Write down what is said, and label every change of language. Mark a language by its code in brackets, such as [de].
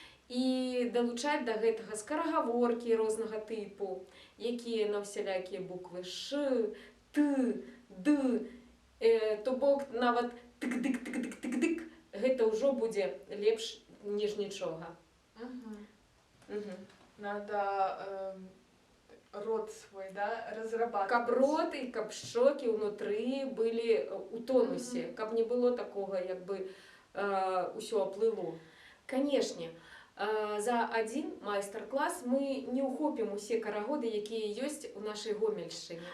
[be] І далучаць да гэтага скарагаворкі рознага тыпу, якія на ўсялякія буквы Ш, Т, Д, то бок нават тык-дык-тык-дык-тык-дык, гэта ўжо будзе лепш, ніж нічога. [ru] Надо рот свой, да, разрабатывать. [be] Каб рот і каб шчокі ўнутры былі ў тонусе, каб не было такога, як бы ўсё аплыло. Канешне, за адзін майстар-клас мы не ўхопім усе карагоды, якія ёсць у нашай Гомельшчыне.